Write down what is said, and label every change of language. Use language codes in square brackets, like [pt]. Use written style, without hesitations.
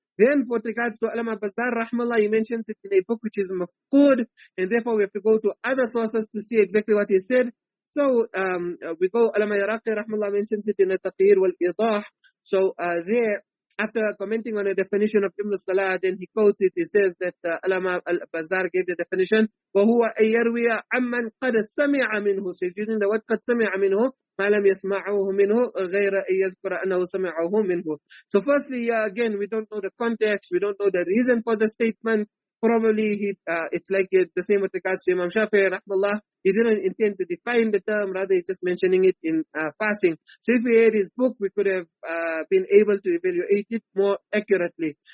[en] Then with regards to Allama Bazzar rahimahullah, he mentions it in a book which is mafqud, and therefore we have to go to other sources to see exactly what he said. So we go, Allama Iraqi rahimahullah mentions it in a Taqir wal-Idah. So there, after commenting on a definition of Ibn Salah, then he quotes it. He says that Allama al-Bazzar gave the definition, [ar] وَهُوَ أَن يَرْوِيَ عَمَّنْ قَدْ سَمِعَ مِنْهُ. [en] So he's using the word [ar] قَدْ سَمِعَ مِنْهُ مَا لَمْ يَسْمَعُهُ مِنْهُ غَيْرَ أَن يَذْكُرَ أَنَّهُ سَمِعَهُ مِنْهُ. [en] So firstly, again, we don't know the context, we don't know the reason for the statement. Probably it's like the same with regards to Imam Shafi'i rahmallah. He didn't intend to define the term, rather he's just mentioning it in passing. So if we had his book, we could have been able to evaluate it more accurately.